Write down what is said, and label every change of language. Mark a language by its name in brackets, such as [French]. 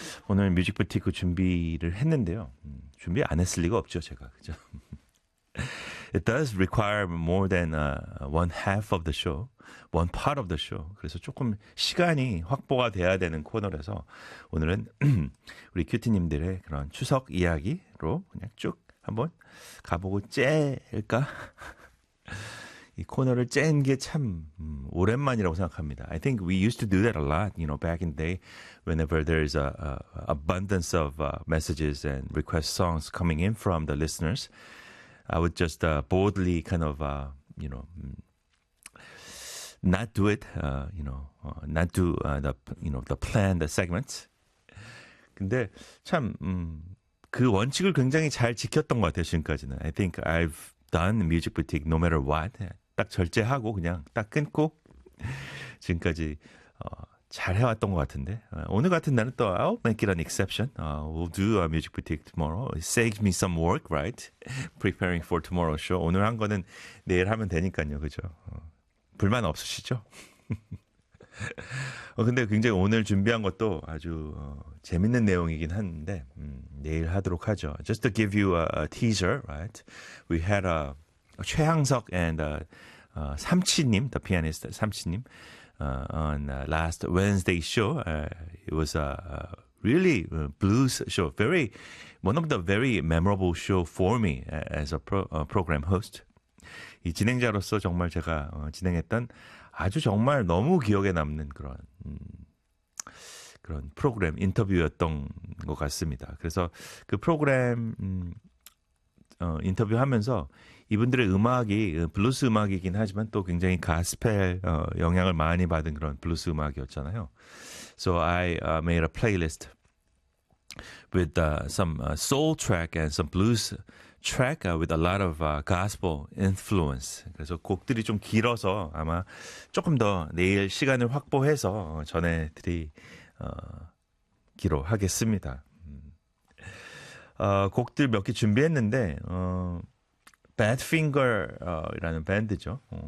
[Korean] 오늘 뮤직 부티크 준비를 했는데요. 준비 안 했을 리가 없죠, 제가. 그죠? [English] It does require more than one half of the show, one part of the show. [Korean] 그래서 조금 시간이 확보가 돼야 되는 코너라서 오늘은 우리 큐티님들의 그런 추석 이야기로 그냥 쭉 한번 가보고 째일까? 이 코너를 짠 게 참 오랜만이라고 생각합니다. [English] I think we used to do that a lot, you know, back in the day whenever there's a abundance of messages and request songs coming in from the listeners. I would just boldly kind of, you know, not do it, you know, not do the, you know, the plan, the segment. [Korean] 근데 참 그 원칙을 굉장히 잘 지켰던 것 같아요, 지금까지는. [English] I think I've done Music Boutique no matter what. [Korean] 딱 절제하고 그냥 딱 끊고 지금까지 잘 해왔던 것 같은데 오늘 같은 날은 또 [English] I'll make it an exception. We'll do a music boutique tomorrow. It saves me some work, right? Preparing for tomorrow's show. [Korean] 오늘 한 거는 내일 하면 되니까요, 그죠? 불만 없으시죠? 근데 굉장히 오늘 준비한 것도 아주 재밌는 내용이긴 한데 내일 하도록 하죠. [English] Just to give you a teaser, right? We had a 최항석 and 삼치님, the pianist 삼치님 on last Wednesday show. It was a really blues show. Very one of the very memorable show for me as a program host. [Korean] 이 진행자로서 정말 제가 진행했던 아주 정말 너무 기억에 남는 그런 그런 프로그램 인터뷰였던 것 같습니다. 그래서 그 프로그램 인터뷰하면서 이분들의 음악이 블루스 음악이긴 하지만 또 굉장히 가스펠 영향을 많이 받은 그런 블루스 음악이었잖아요. [English] So I made a playlist with some soul track and some blues track with a lot of gospel influence. [Korean] 그래서 곡들이 좀 길어서 아마 조금 더 내일 시간을 확보해서 전해드리기로 하겠습니다. 곡들 몇 개 준비했는데 Badfinger라는 밴드죠.